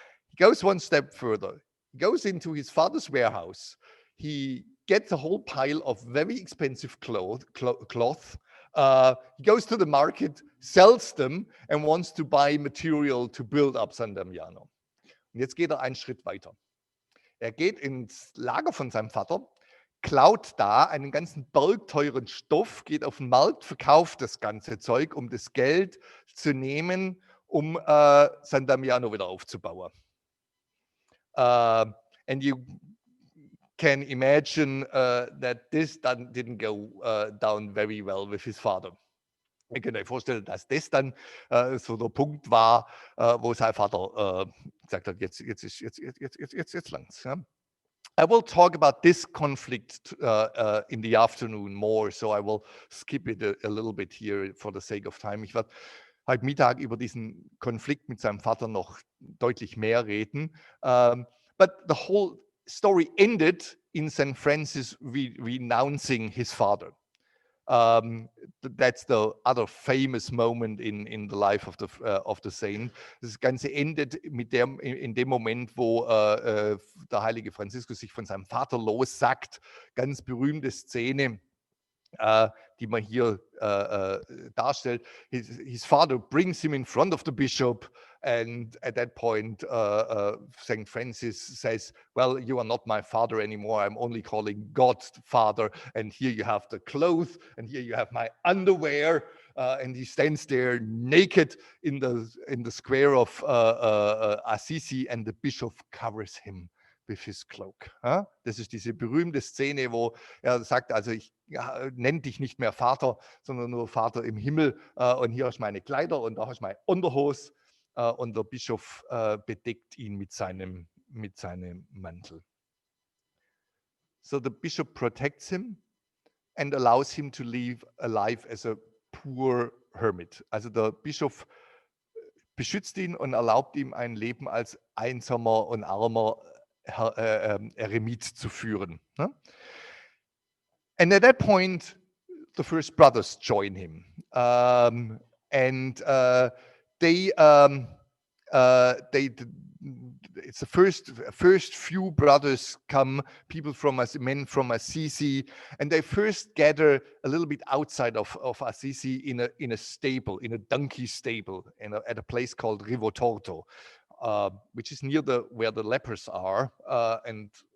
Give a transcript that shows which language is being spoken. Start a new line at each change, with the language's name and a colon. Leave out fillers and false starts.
English: He goes one step further. He goes into his father's warehouse. He gets a whole pile of very expensive cloth. He goes to the market, sells them, and wants to buy material to build up San Damiano.
German: Und jetzt geht er einen Schritt weiter. Er geht ins Lager von seinem Vater, klaut da einen ganzen Berg teuren Stoff, geht auf den Markt, verkauft das ganze Zeug, um das Geld zu nehmen, um San Damiano wieder aufzubauen.
English: And you can imagine that this didn't go down very well with his father.
German: Ihr könnt euch vorstellen, dass das dann so der Punkt war, wo sein Vater gesagt hat, jetzt langt's. Ja?
English: I will talk about this conflict in the afternoon more, so I will skip it a little bit here for the sake of time.
German: Ich werde heute Mittag über diesen Konflikt mit seinem Vater noch deutlich mehr reden.
English: But the whole story ended in St. Francis renouncing his father. That's the other famous moment in the life of the saint.
German: Das Ganze endet in dem Moment, wo der heilige Franziskus sich von seinem Vater lossagt. Ganz berühmte Szene, die man hier darstellt.
English: His father brings him in front of the bishop, and at that point St. Francis says, "Well, you are not my father anymore. I'm only calling God Father, and here you have the clothes, and here you have my underwear." And he stands there naked in the square of Assisi, and the bishop covers him with his cloak.
German: Das ist diese berühmte Szene, wo er sagt, also ich nenne dich nicht mehr Vater, sondern nur Vater im Himmel, und hier hast meine Kleider und da hast mein Unterhose, und der Bischof bedeckt ihn mit seinem Mantel.
English: So the bishop protects him and allows him to live a life as a poor hermit.
German: Also der Bischof beschützt ihn und erlaubt ihm ein Leben als einsamer und armer Eremit zu führen.
English: And at that point, the first brothers join him, and it's the first few brothers come, men from Assisi, and they first gather a little bit outside of Assisi in a stable, in a donkey stable, at a place called Rivotorto, which is near where the lepers are, and